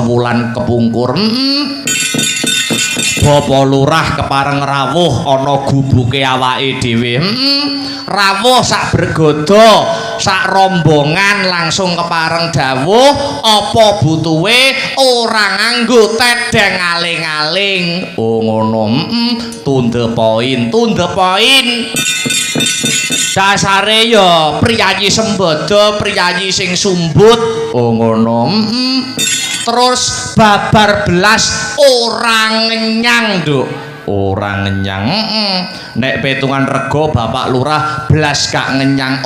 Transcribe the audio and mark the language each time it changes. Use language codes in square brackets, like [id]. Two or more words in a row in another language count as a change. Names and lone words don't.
[jv] Bapak Lurah kepareng rawuh ana gubuke awake dhewe. Rawuh sak bergodo, sak rombongan langsung kepareng dawuh apa butuhe ora nganggo tedeng aling-aling. Oh ngono. [en] To the point. [jv] Dasare ya priyayi sembada, priyayi sing sumbut. Oh ngono. Terus babar belas ora ngenyang Nduk. Ora ngenyang. Nek petungan rego Bapak Lurah belas gak ngenyang.